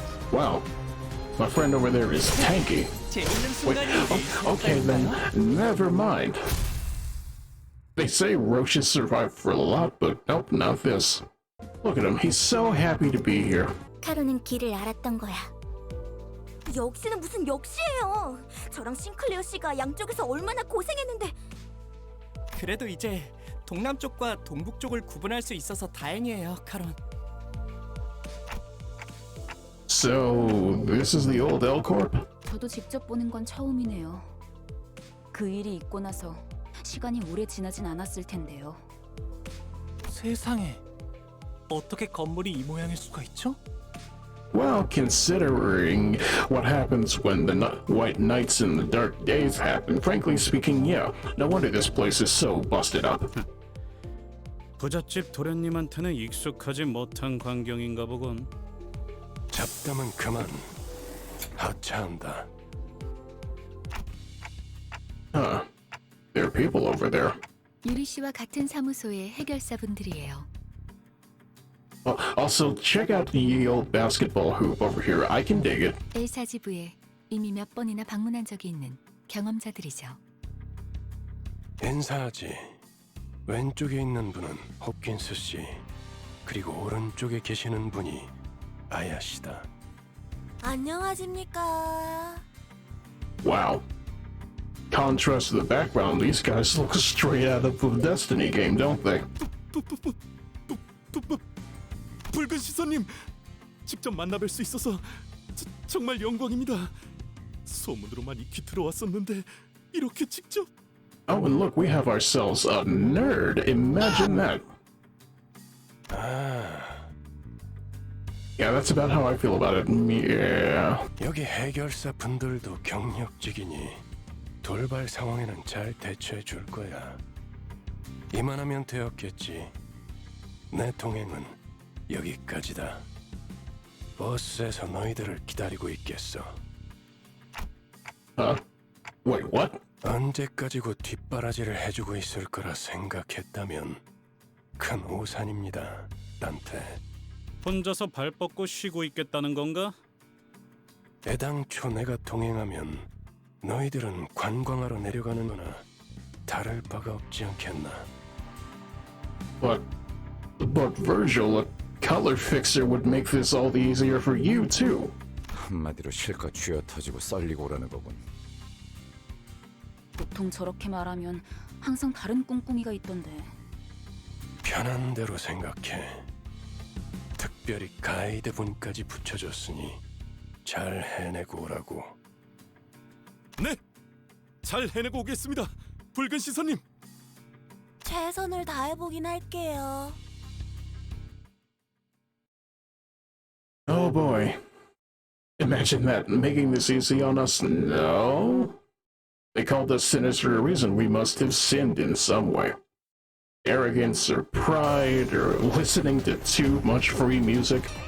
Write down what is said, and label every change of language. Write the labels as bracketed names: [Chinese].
[English] Wow. My friend over there is tanky. Wait, okay then, never mind. They say roaches survive for a lot, but nope, not this. Look at him, he's so happy to be here. [Korean] 카로는 길을 알았던 거야. 역시는 무슨 역시예요. 저랑 싱클레어 씨가 양쪽에서 얼마나 고생했는데. 그래도 이제 동남쪽과 동북쪽을 구분할 수 있어서 다행이에요, 카론. [English] So, this is the old L-Corp? [Korean] 저도 직접 보는 건 처음이네요. 그 일이 있고 나서 시간이 오래 지나진 않았을 텐데요. 세상에, 어떻게 건물이 이 모양일 수가 있죠? [English] Well, considering what happens when the White Nights and the Dark Days happen, frankly speaking, yeah, no wonder this place is so busted up. [Korean] 부잣집 도련님한테는 익숙하지 못한 광경인가 보군. 잡담은 그만. 하차한다. Huh. [English] There are people over there. [Korean] 유리 씨와 같은 사무소의 해결사분들이에요. [English] Also, check out the ye old basketball hoop over here. I can dig it. [Korean] 엘사지부에 이미 몇 번이나 방문한 적이 있는 경험자들이죠. 인사하지. 왼쪽에 있는 분은 홉킨스 씨, 그리고 오른쪽에 계시는 분이 아야 씨다. 안녕하십니까. [English] Wow. Contrast to the background, these guys look straight out of a Destiny game, don't they? [Korean] 붉은 시선님, 직접 만나뵐 수 있어서 정말 영광입니다. 소문으로만 익히 들어왔었는데 이렇게 직접. [English] Oh, and look, we have ourselves a nerd. Imagine that. Yeah, that's about how I feel about it. Yeah. [Korean] 여기 해결사 분들도 경력직이니 돌발 상황에는 잘 대처해 줄 거야. 이만하면 되었겠지. 내 동행은 여기까지다. 버스에서 너희들을 기다리고 있겠어. [English] Wait, what? [Korean] 언제까지고 뒷바라지를 해주고 있을 거라 생각했다면 큰 오산입니다, 단테. 혼자서 발 뻗고 쉬고 있겠다는 건가? 애당초 내가 동행하면 너희들은 관광하러 내려가는 거나 다를 바가 없지 않겠나? [English] But Virgil, a color fixer would make this all the easier for you too. [Korean] 한마디로 실컷 쥐어 터지고 썰리고 오라는 거군. 보통 저렇게 말하면 항상 다른 꿍꿍이가 있던데. 편한 대로 생각해. 특별히 가이드 분까지 붙여줬으니 잘 해내고 오라고. 네, 잘 해내고 오겠습니다, 붉은 시선님. 최선을 다해보긴 할게요. [English] boy. Imagine that, making this easy on us. No. They called us sinners for a reason. We must have sinned in some way. Arrogance or pride or listening to too much free music.